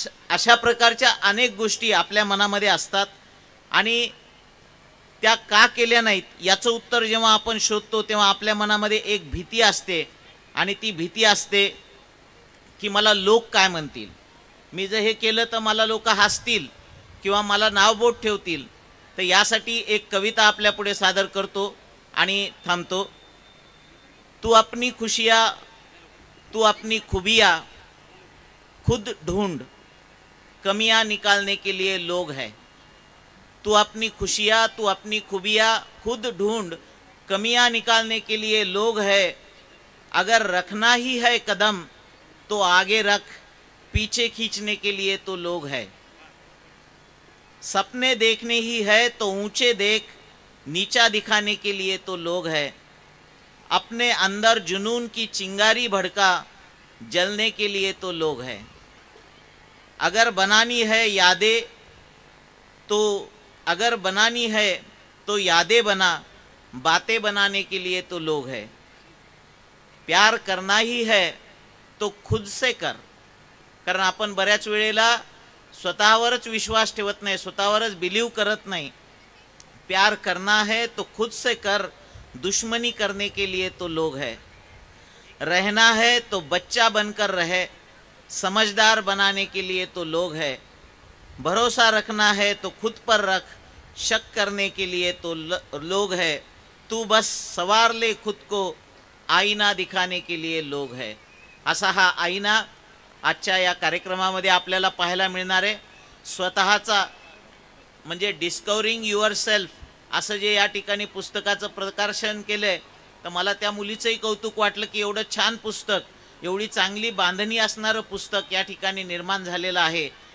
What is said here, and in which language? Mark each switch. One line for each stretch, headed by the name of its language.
Marathi: अशा प्रकारच्या अनेक गोष्टी आपल्या मनामध्ये असतात आणि त्या का केल्या नाहीत याचं उत्तर जेव्हा आपण शोधतो तेव्हा आपल्या मनामध्ये एक भीती असते, आणि ती भीती असते की मला लोक काय म्हणतील, मी जर हे केलं तर मला लोक हसतील किंवा मला नावबोट ठेवतील. तर यासाठी एक कविता आपल्या पुढे सादर करतो आणि थांबतो.
Hindi: तू अपनी खुशियाँ, तू अपनी खूबियाँ खुद ढूंढ, कमियां निकालने के लिए लोग हैं. तू अपनी खुशियाँ, तू अपनी खूबियाँ खुद ढूंढ, कमियां निकालने के लिए लोग हैं. अगर रखना ही है कदम तो आगे रख, पीछे खींचने के लिए तो लोग हैं. सपने देखने ही है तो ऊंचे देख, नीचा दिखाने के लिए तो लोग हैं. अपने अंदर जुनून की चिंगारी भड़का, जलने के लिए तो लोग हैं. अगर बनानी है यादें तो यादें बना, बातें बनाने के लिए तो लोग हैं. प्यार करना ही है तो खुद से कर.
Marathi: कारण आपण बऱ्याच वेळेला स्वतःवरच विश्वास ठेवत नाही, स्वतःवरच बिलीव करत नाही.
Hindi: प्यार करना है तो खुद से कर, दुश्मनी करने के लिए तो लोग हैं. रहना है तो बच्चा बनकर रहे, समझदार बनाने के लिए तो लोग हैं. भरोसा रखना है तो खुद पर रख, शक करने के लिए तो लोग हैं. तू बस सवार ले खुद को, आईना दिखाने के लिए लोग हैं.
Marathi: असा हा आईना आजच्या या कार्यक्रमामध्ये आपल्याला पाहायला मिळणार आहे. स्वतःचा म्हणजे डिस्कवरिंग युअर सेल्फ असं जे या ठिकाणी पुस्तकाचं प्रकाशन केलं आहे, तर मला त्या मुलीचंही कौतुक वाटलं की एवढं छान पुस्तक, एवढी चांगली बांधणी असणारं पुस्तक या ठिकाणी निर्माण झालेलं आहे.